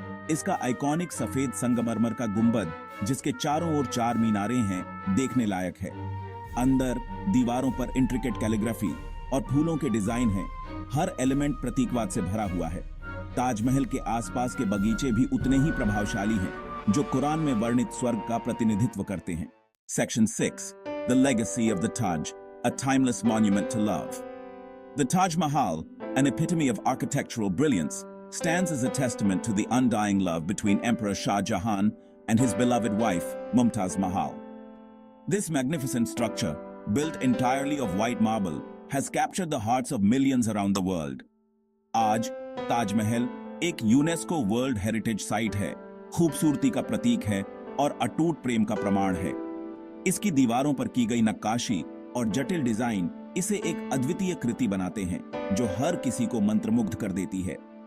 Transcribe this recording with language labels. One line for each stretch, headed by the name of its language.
Hindi: इसका आइकॉनिक सफेद संगमरमर का गुंबद, जिसके चारों ओर 4 मीनारें हैं, देखने लायक है। अंदर दीवारों पर इंट्रिकेट कैलीग्राफी और फूलों के डिजाइन हैं। हर एलिमेंट प्रतीकवाद से भरा हुआ है। ताजमहल के आसपास के बगीचे भी उतने ही प्रभावशाली हैं, जो कुरान में वर्णित स्वर्ग का प्रतिनिधित्व करते हैं।
English: Section 6, The legacy of the Taj, a timeless monument to love. The Taj Mahal, an epitome of architectural brilliance, stands as a testament to the undying love between Emperor Shah Jahan and his beloved wife, Mumtaz Mahal. This magnificent structure, built entirely of white marble, has captured the hearts of millions around the world.
Hindi: आज ताजमहल एक UNESCO world heritage site है, खूबसूरती का प्रतीक है और अटूट प्रेम का प्रमाण है। इसकी दीवारों पर की गई नक्काशी और जटिल डिजाइन इसे एक अद्वितीय कृति बनाते हैं, जो हर किसी को मंत्रमुग्ध कर देती है।